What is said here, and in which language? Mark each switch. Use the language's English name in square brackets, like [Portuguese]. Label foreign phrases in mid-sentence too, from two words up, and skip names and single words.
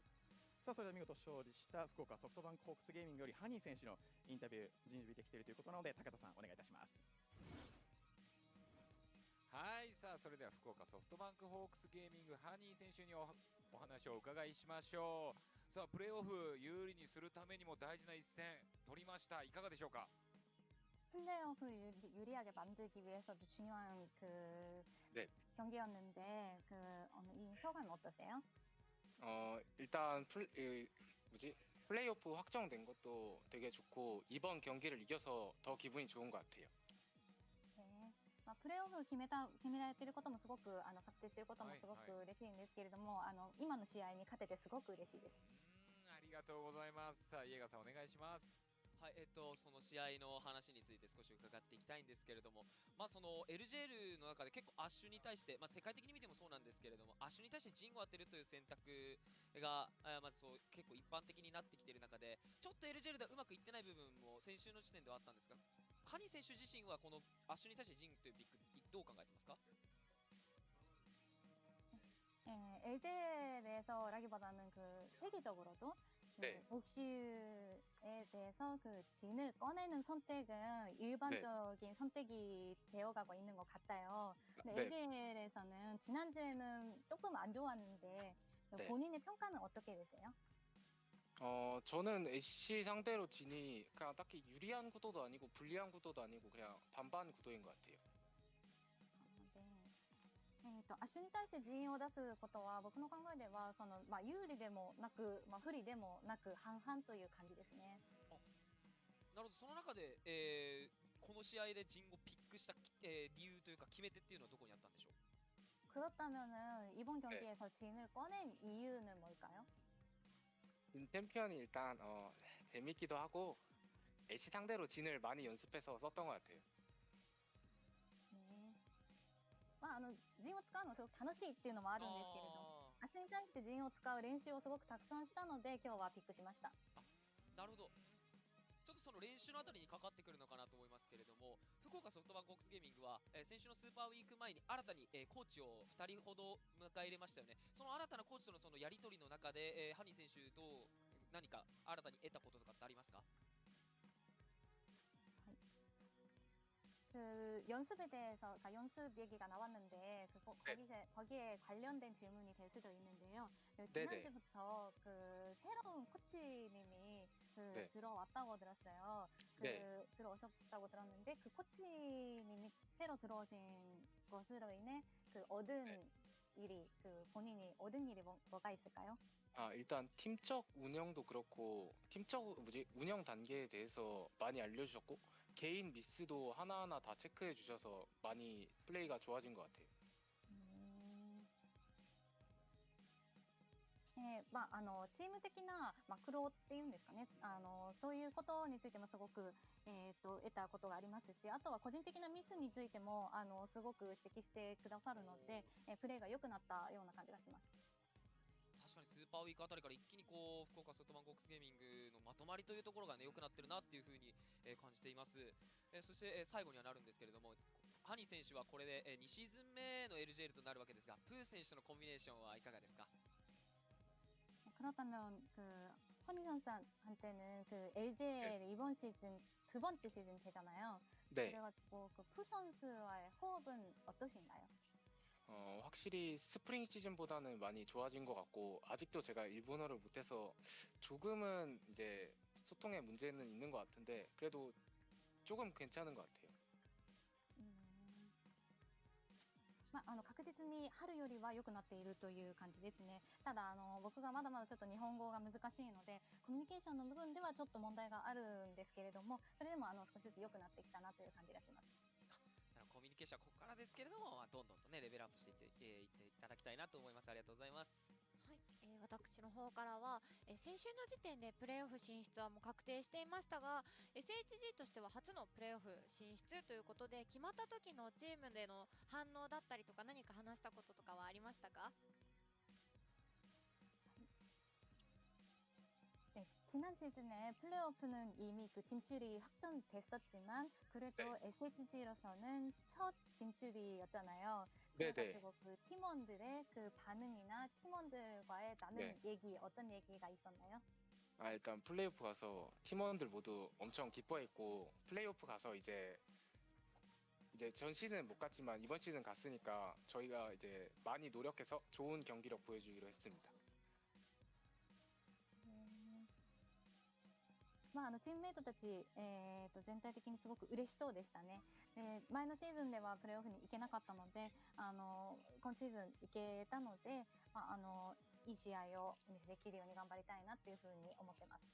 [Japanese] さあそれでは見事勝利した福岡ソフトバンクホークスゲーミングよりハニー選手のインタビュー準備できているということなので、高田さんお願いいたします。はい、さあそれでは福岡ソフトバンクホークスゲーミングハニー選手にお話をお伺いしましょう。さあプレーオフ有利にするためにも大事な一戦取りました。いかがでしょうか。 [Korean] 플레이오프를 유리하게 만들기 위해서도 중요한 네. 경기였는데 이 소감 어떠세요? 일단 플레이오프 확정된 것도 되게 좋고 이번 경기를 이겨서 더 기분이 좋은 것 같아요. 네. [Japanese] プレーオフ決められていることもすごく確定していることもすごく嬉しいんですけれども、今の試合に勝ててすごく嬉しいです。ありがとうございます。さあイエガさんお願いします。はい、その試合の話について少し伺っていきたいんですけれども、その LJL の中で結構アッシュに対して、世界的に見てもそうなんですけれども、アッシュに対して陣を当てるという選択がまずそう結構一般的になってきている中で、ちょっと LJL ではうまくいってない部分も先週の時点ではあったんですが、ハニー選手自身はこのアッシュに対して陣というピックどう考えてますか？ [Korean] LJL에서라기보다는 세계적으로도 네. SU에 대해서 그 진을 꺼내는 선택은 일반적인 선택이 되어가고 있는 것 같아요. 근데 네. LJL에서는 지난주에는 조금 안 좋았는데 그 네. 본인의 평가는 어떻게 되세요? 저는 애쉬 상대로 진이 그냥 딱히 유리한 구도도 아니고 불리한 구도도 아니고 그냥 반반 구도인 것 같아요. [Japanese] 足に対して陣を出すことは僕の考えでは有利でもなく、不利でもなく半々という感じですね。なるほど、その中で、この試合で陣をピックした、理由というか決め手っていうのはどこにあったんでしょう？ [Korean] 그렇다면은 이번 경기에서 진을 꺼낸 이유는 뭘까요? 진 챔피언이 일단 재밌기도 하고 애쉬 상대로 진을 많이 연습해서 썼던 것 같아요. [Japanese] ね。陣を使うのはすごく楽しいっていうのもあるんですけれども、あ足に対して陣を使う練習をすごくたくさんしたので今日はピックしました。なるほど。ちょっとその練習のあたりにかかってくるのかなと思いますけれども、福岡ソフトバンクホークスゲーミングは、先週のスーパーウィーク前に新たに、コーチを2人ほど迎え入れましたよね。その新たなコーチとのそのやり取りの中で、ハニー選手何か新たに得たこととかってありますか？ [Korean] 그 연습에 대해서, 그러니까 연습 얘기가 나왔는데 네. 거기에 관련된 질문이 될 수도 있는데요. 그 네네. 지난주부터 그 새로운 코치님이 네. 들어왔다고 들었어요. 네. 들어오셨다고 들었는데 그 코치님이 새로 들어오신 것으로 인해 얻은 네. 일이, 본인이 얻은 일이 뭐가 있을까요? 일단 팀적 운영도 그렇고 팀적 운영 단계에 대해서 많이 알려주셨고 개인 미스도 하나하나 다 체크해 주셔서 많이 플레이가 좋아진 것 같아요. [Japanese] チーム的なマクロっていうんですかね、そういうことについてもすごく、得たことがありますし、あとは個人的なミスについてもすごく指摘してくださるので、プレーが良くなったような感じがします。確かにスーパーウィークあたりから一気にこう福岡ソフトバンクホークスゲーミングのまとまりというところがね良くなってるなっていうふうに、感じています。そして、最後にはなるんですけれども、ハニー選手はこれで、2シーズン目の LJL となるわけですが、プー選手とのコンビネーションはいかがですか？ [Korean] 그렇다면 허니 선수한테는 LJL 이번 시즌 두 번째 시즌 되잖아요. 네. 그래가지고 푸 선수와의 호흡은 어떠신가요? 확실히 스프링 시즌보다는 많이 좋아진 것 같고 아직도 제가 일본어를 못해서 조금은 이제 소통에 문제는 있는 것 같은데 그래도 조금 괜찮은 것 같아요. [Japanese] 確実に春よりは良くなっているという感じですね。ただ僕がまだまだちょっと日本語が難しいのでコミュニケーションの部分ではちょっと問題があるんですけれども、それでも少しずつ良くなってきたなという感じがします。コミュニケーションはここからですけれども、どんどんとねレベルアップしていっていただきたいなと思います。ありがとうございます。はい、私の方からは、先週の時点でプレーオフ進出はもう確定していましたが SHG としては初のプレーオフ進出ということで決まった時のチームでの反応だったりとか何か話したこととかはありましたか？ [Korean] 네, 지난 시즌에 플레이오프는 이미 진출이 확정됐었지만 그래도 네. SHG로서는 첫 진출이었잖아요. 네네. 그래가지고 팀원들의 반응이나 팀원들과의 나눈 네. 얘기, 어떤 얘기가 있었나요? 일단 플레이오프 가서 팀원들 모두 엄청 기뻐했고 플레이오프 가서 이제 전 시즌 못 갔지만 이번 시즌 갔으니까 저희가 이제 많이 노력해서 좋은 경기력 보여주기로 했습니다. [Japanese] チームメイトたち、全体的にすごく嬉しそうでしたね。前のシーズンではプレーオフに行けなかったので、今シーズン行けたので、いい試合をできるように頑張りたいなっていうふうに思ってます。